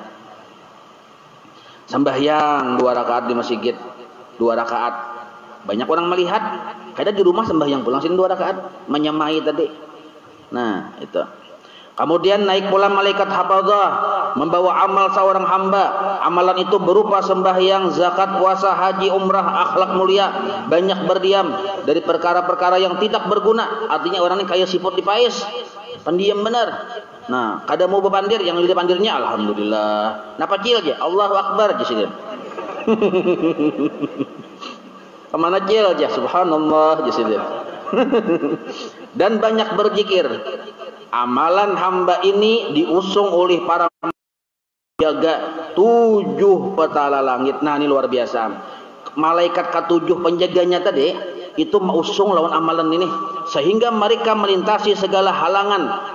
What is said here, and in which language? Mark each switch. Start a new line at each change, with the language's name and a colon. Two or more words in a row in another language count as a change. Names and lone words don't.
Indonesian: Sembahyang 2 rakaat di masjid, 2 rakaat. Banyak orang melihat, kada di rumah sembahyang pulang sini 2 rakaat, menyamai tadi. Nah, itu. Kemudian naik pula malaikat hafadzah membawa amal seorang hamba. Amalan itu berupa sembahyang, zakat, puasa, haji, umrah, akhlak mulia, banyak berdiam dari perkara-perkara yang tidak berguna. Artinya orang ini kayak siput di pais, pendiam benar. Nah, kada mau bepandir, yang lidah pandirnya alhamdulillah. Napa cil aja,
Arabic: الله أكبر
Indonesian: aja. Kemana cil aja, subhanallah aja. Dan banyak berzikir. Amalan hamba ini diusung oleh para penjaga 7 petala langit. Nah, ini luar biasa. Malaikat ke-7 penjaganya tadi itu mengusung lawan amalan ini sehingga mereka melintasi segala halangan.